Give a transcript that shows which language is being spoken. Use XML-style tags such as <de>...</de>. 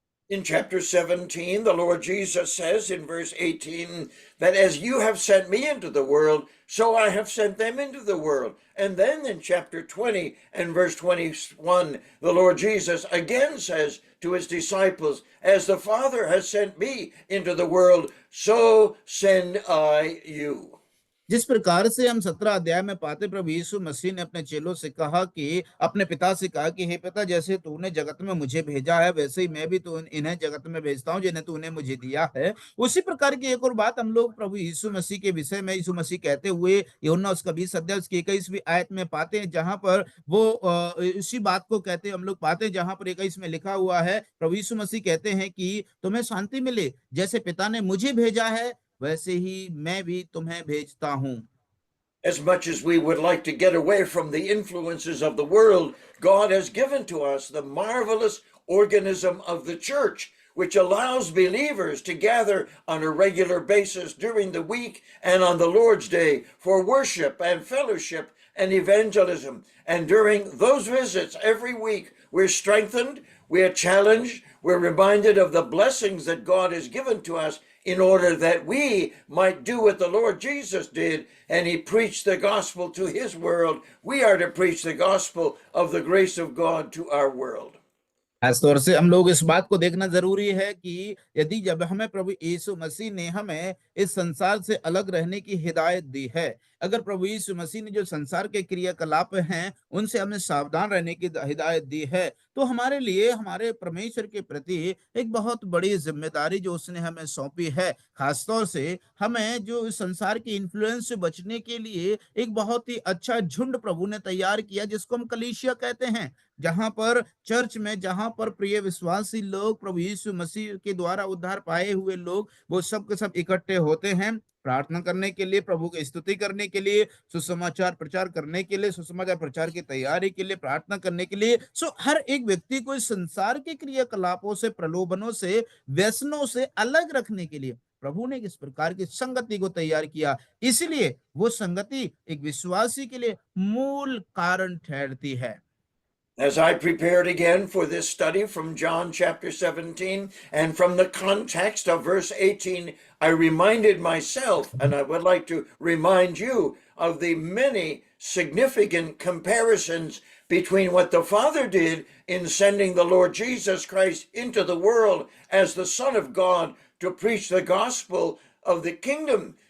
<en>In chapter 17, the Lord Jesus says in verse 18 that as you have sent me into the world, so I have sent them into the world. And then in chapter 20 and verse 21, the Lord Jesus again says to his disciples, as the Father has sent me into the world, so send I you.</en> <hi>जिस प्रकार से हम 17 अध्याय में पाते, प्रभु यीशु मसीह ने अपने चेलों से कहा कि अपने पिता से कहा कि हे पिता, जैसे तूने जगत में मुझे भेजा है, वैसे ही मैं भी तो इन्हें जगत में भेजता हूं जिन्हें तूने मुझे दिया है। उसी प्रकार की एक और बात हम लोग प्रभु यीशु मसीह के विषय में यीशु मसीह कहते हुए यूहन्ना उसका 20 अध्याय उसकी 21वीं आयत में पाते हैं, जहां पर वो इसी बात को कहते हम लोग पाते हैं, जहां पर 21 में लिखा हुआ है, प्रभु यीशु मसीह कहते हैं कि तुम्हें शांति मिले, जैसे पिता ने मुझे भेजा है वैसे ही मैं भी तुम्हें भेजता हूं।</hi> <en>As much as we would like to get away from the influences of the world, God has given to us the marvelous organism of the church, which allows believers to gather on a regular basis during the week and on the Lord's Day for worship and fellowship and evangelism. And during those visits every week, we're strengthened, we're challenged, we're reminded of the blessings that God has given to us in order that we might do what the Lord Jesus did, and he preached the gospel to his world. We are to preach the gospel of the grace of God to our world.</en> <hi>खास तौर से हम लोग इस बात को देखना जरूरी है कि यदि जब हमें प्रभु यीशु मसीह ने हमें इस संसार से अलग रहने की हिदायत दी है, अगर प्रभु यीशु मसीह ने जो संसार के क्रियाकलाप हैं उनसे हमें सावधान रहने की हिदायत दी है, तो हमारे लिए हमारे परमेश्वर के प्रति एक बहुत बड़ी जिम्मेदारी जो उसने हमें सौंपी है। खास तौर से हमें जो इस संसार के इन्फ्लुएंस से बचने के लिए एक बहुत ही अच्छा झुंड प्रभु ने तैयार किया, जिसको हम कलीसिया कहते हैं, जहां पर चर्च में, जहां पर प्रिय विश्वासी लोग, प्रभु यीशु मसीह के द्वारा उद्धार पाए हुए लोग, वो सब के सब इकट्ठे होते हैं प्रार्थना करने के लिए, प्रभु की स्तुति करने के लिए, सुसमाचार प्रचार करने के लिए, सुसमाचार प्रचार की तैयारी के लिए, प्रार्थना करने के लिए। हर एक व्यक्ति को इस संसार के क्रियाकलापों से, प्रलोभनों से, व्यसनों से अलग रखने के लिए प्रभु ने किस प्रकार की संगति को तैयार किया। इसलिए वो संगति एक विश्वासी के लिए मूल कारण ठहरती है।</hi> <en>As I prepared again for this study from John chapter 17 and from the context of verse 18, I reminded myself, and I would like to remind you, of the many significant comparisons between what the Father did in sending the Lord Jesus Christ into the world as the Son of God to preach the gospel of the kingdom.</en>